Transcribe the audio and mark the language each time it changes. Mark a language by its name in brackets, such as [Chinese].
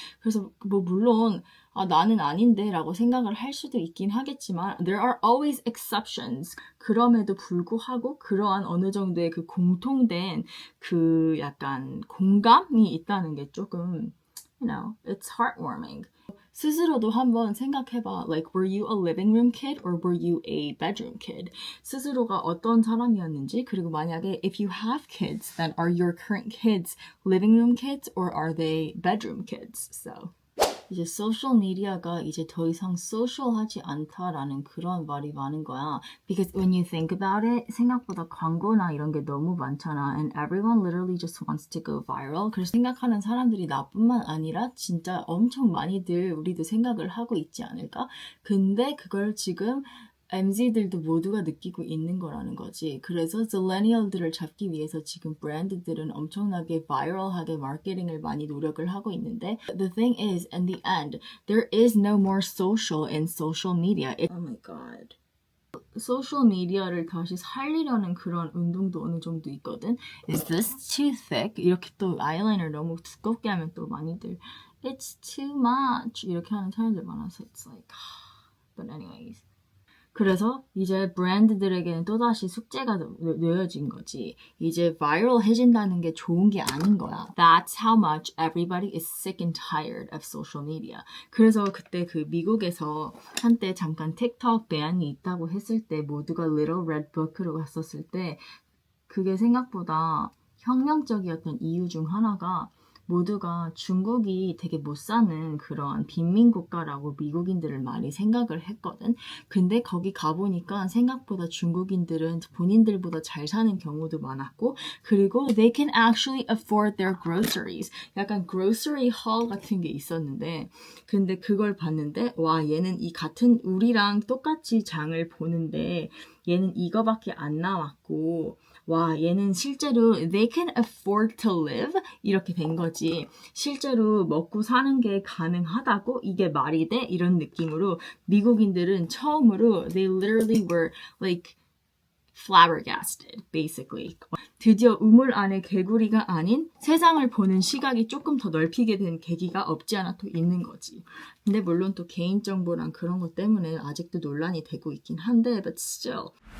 [Korean] 그래서 뭐 물론 나는 아닌데 라고 생각을 할 수도 있긴 하겠지만 [English] there are always exceptions. [Korean] 그럼에도 불구하고 그러한 어느 정도의 그 공통된 그 약간 공감이 있다는 게 조금 [English] it's heartwarming. [Korean] 스스로도 한번 생각해봐. [English] Like, were you a living room kid or were you a bedroom kid? [Korean] 스스로가 어떤 사람이었는지 그리고 만약에 [English] if you have kids, then are your current kids living room kids or are they bedroom kids? So. [Korean] 이제 소셜 미디어가 이제 더 이상 소셜하지 않다라는 그런 말이 많은 거야. [English] Because when you think about it, [Korean] 생각보다 광고나 이런 게 너무 많잖아. [English] And everyone literally just wants to go viral. [Korean] 그래서 생각하는 사람들이 나뿐만 아니라 진짜 엄청 많이들 우리도 생각을 하고 있지 않을까? 근데 그걸 지금 MZ들도 모두가 느끼고 있는 거라는 거지. 그래서 zillennial들을 잡기 위해서 지금 브랜드들은 엄청나게 바이럴하게 마케팅을 많이 노력을 하고 있는데 [English] the thing is, in the end, there is no more social in social media. Oh my god. [Korean] 소셜 미디어를 다시 살리려는 그런 운동도 어느 정도 있거든. [English] Is this too thick? [Korean] 이렇게 또 아이라인을 너무 두껍게 하면 또 많이들 [English] It's too much [Korean] 이렇게 하는 사람들 많아서 [English] it's like But anyways. [Korean] 그래서 이제 브랜드들에게는 또다시 숙제가 놓여진 거지. 이제 바이럴해진다는 게 좋은 게 아닌 거야. [English] That's how much everybody is sick and tired of social media. [Korean] 그래서 그때 그 미국에서 한때 잠깐 틱톡 배안이 있다고 했을 때 모두가 Little Red Book로 갔었을 때 그게 생각보다 혁명적이었던 이유 중 하나가 모두가 중국이 되게 못 사는 그런 빈민국가라고 미국인들을 많이 생각을 했거든. 근데 거기 가보니까 생각보다 중국인들은 본인들보다 잘 사는 경우도 많았고 그리고 [English] they can actually afford their groceries. [Korean] 약간 grocery haul 같은 게 있었는데 근데 그걸 봤는데 와 얘는 이 같은 우리랑 똑같이 장을 보는데 얘는 이거밖에 안 나왔고 와 얘는 실제로 [English] they can afford to live [Korean] 이렇게 된 거지. 실제로 먹고 사는 게 가능하다고 이게 말이 돼? 이런 느낌으로 미국인들은 처음으로 [English] they literally were like flabbergasted basically. [Korean] 드디어 우물 안에 개구리가 아닌 세상을 보는 시각이 조금 더 넓히게 된 계기가 없지 않아 또 있는 거지. 근데 물론 또 개인정보랑 그런 것 때문에 아직도 논란이 되고 있긴 한데 [English] but still